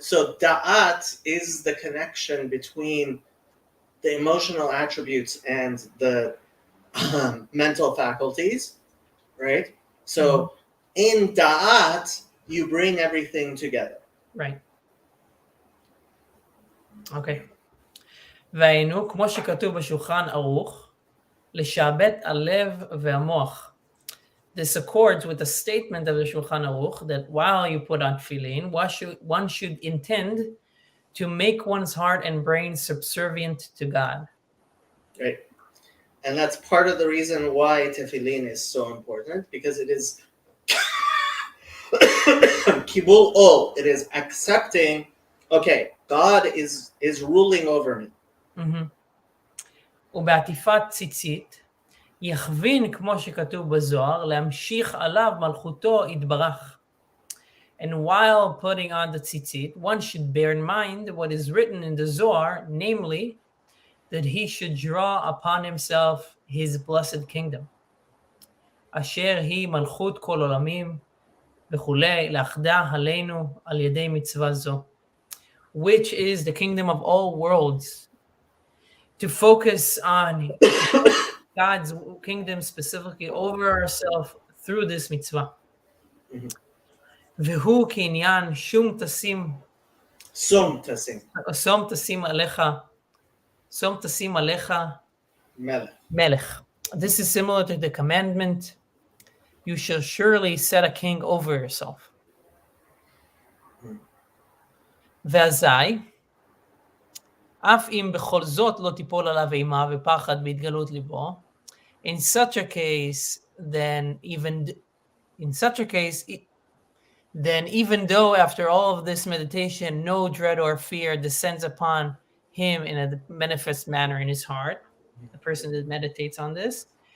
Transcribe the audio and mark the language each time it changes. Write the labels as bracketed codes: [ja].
[en] So Da'at is the connection between the emotional attributes and the mental faculties, right? So in Da'at, you bring everything together. Right. [he] אוקיי. והיינו, כמו שכתוב בשולחן ערוך, לשעבד הלב והמוח. [en] This accords with the statement of the Shulchan Aruch that while you put on tefillin, one should intend to make one's heart and brain subservient to God. Right. And that's part of the reason why tefillin is so important, because it is kibul ol. It is accepting, okay, God is ruling over me. [he] ובעטיפת ציצית, יכווין כמו שכתוב בזוהר, להמשיך עליו מלכותו יתברך. [en] And while putting on the tzitzit, one should bear in mind what is written in the Zohar, namely, that he should draw upon himself his blessed kingdom. [he] אשר היא מלכות כל עולמים וכולי, לאחדה עלינו על ידי מצווה זו. [en] Which is the kingdom of all worlds. To focus on God's kingdom specifically over ourselves through this mitzvah. [he] והוא כעניין שום תשים עליך מלך. [en] This is similar to the commandment, you shall surely set a king over yourself. [he] ואזי, אף אם בכל זאת לא תיפול עליו אימה ופחד בהתגלות ליבו, [en] in such a case, then even though after all of this meditation, no dread or fear descends upon him in a manifest manner in his heart, the person that meditates on this,